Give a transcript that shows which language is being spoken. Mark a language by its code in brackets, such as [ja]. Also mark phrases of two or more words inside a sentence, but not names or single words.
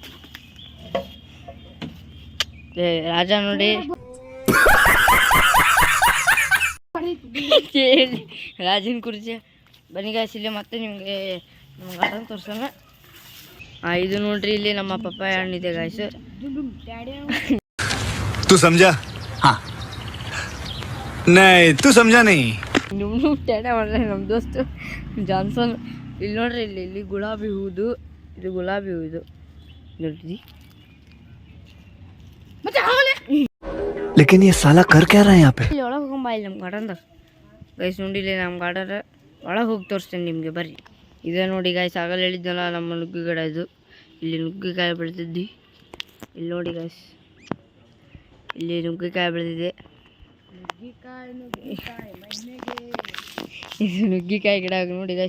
[kn] ರಾಜ ನೋಡಿ, ರಾಜನ ಕುರ್ಚಿ. ಬನ್ನಿ ಗಾಯ್ಸ್, ಇಲ್ಲಿ ಮತ್ತೆ ನಿಮಗೆ ನಮ್ಮ ಗಾರ್ಡನ್ ತೋರ್ಸೋಣ. ಇದು ನೋಡ್ರಿ, ಇಲ್ಲಿ ನಮ್ಮ ಪಪ್ಪಾಯ ಹಣ್ಣಿದೆ ಗಾಯ್ಸ್. [hi] तू समझा? हाँ नहीं तू समझा नहीं. [kn] ನಿಮ್ಮ ಟೇಡ ಮಾಡ್ರೆ ನಮ್ಮ ದೋಸ್ತು ಜಾನ್ಸನ್. ಇಲ್ಲಿ ನೋಡ್ರಿ, ಇಲ್ಲಿ ಗುಲಾಬಿ ಹೂದು, ಇದು ಗುಲಾಬಿ ಹೂ. ಇದು ನೋಡ್ರಿ. [hi] लेकिन ये साला कर क्या रहा है यहाँ पे? [kn] ಇಲ್ಲಿ ಒಳಗೆ ಹೋಗಂಬ, ಇಲ್ಲಿ ನಮ್ಮ ಗಾರ್ಡನ್ದಾಗ ಗೈಸ್. ನೋಡಿ, ಇಲ್ಲಿ ನಮ್ಮ ಗಾರ್ಡನ್ ಒಳಗೆ ಹೋಗಿ ತೋರಿಸ್ತೇನೆ ನಿಮಗೆ, ಬರ್ರಿ. ಇದೇ ನೋಡಿ ಗೈಸ್, ಆಗಲ್ಲ ಹೇಳಿದ್ನಲ್ಲ ನಮ್ಮ ನುಗ್ಗಿ ಗಿಡ. ಇದು ಇಲ್ಲಿ ನುಗ್ಗಿಕಾಯಿ ಬೆಳೆದಿದ್ದಿ. ಇಲ್ಲಿ ನೋಡಿ ಗೈಸ್, ಇಲ್ಲಿ ನುಗ್ಗಿಕಾಯಿ ಬೆಳೆದಿದೆ. ಇದು ನುಗ್ಗಿಕಾಯಿ ಗಿಡ ನೋಡಿ ಗೈಸ್.